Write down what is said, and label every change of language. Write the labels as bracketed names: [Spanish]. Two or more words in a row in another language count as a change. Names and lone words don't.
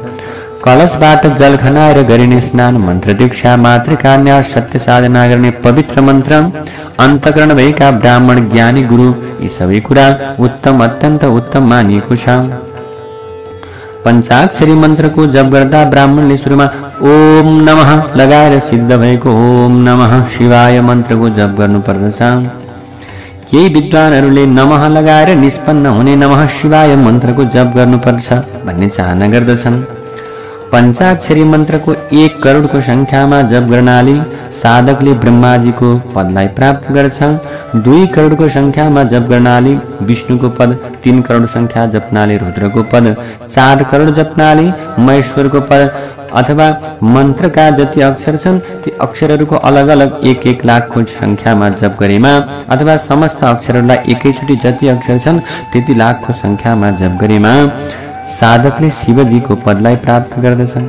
[Nepali] कलशबाट जल खनाएर गरिने स्नान, मन्त्र दीक्षा, मातृकान्यास, सत्य साधना गर्ने पवित्र मन्त्र, अन्तःकरण भएका ब्राह्मण ज्ञानी गुरु, यी सबै कुरा उत्तम अत्यन्त उत्तम मानिएको छ। पञ्चाक्षरी मन्त्रको जप गर्दा ब्राह्मणले सुरुमा ओम नमः लगाएर सिद्ध भएको ओम नमः शिवाय मन्त्रको जप गर्नुपर्दछ। केही विद्वानहरूले नमः लगाएर निष्पन्न हुने नमः शिवाय मन्त्रको जप गर्नुपर्छ भन्ने चाहना गर्दछन्। पञ्चाक्षरी मन्त्रको 1 करोडको संख्यामा जप गर्नाले साधकले ब्रह्माजीको पदलाई प्राप्त गर्छ। 2 करोडको संख्यामा जप गर्नाले विष्णुको पद, 3 करोड संख्या जप्नाले रुद्रको पद, 4 करोड जप्नाले महेश्वरको पद, अथवा मन्त्रका जति अक्षर छन् ती अक्षरहरूको अलग अलग 1-1 लाखको संख्यामा जप गरेमा अथवा समस्त अक्षरहरूलाई एकैचोटि जति अक्षर छन् त्यति लाखको संख्यामा जप गरेमा साधकले शिवजीको पदलाई प्राप्त गर्दछन्।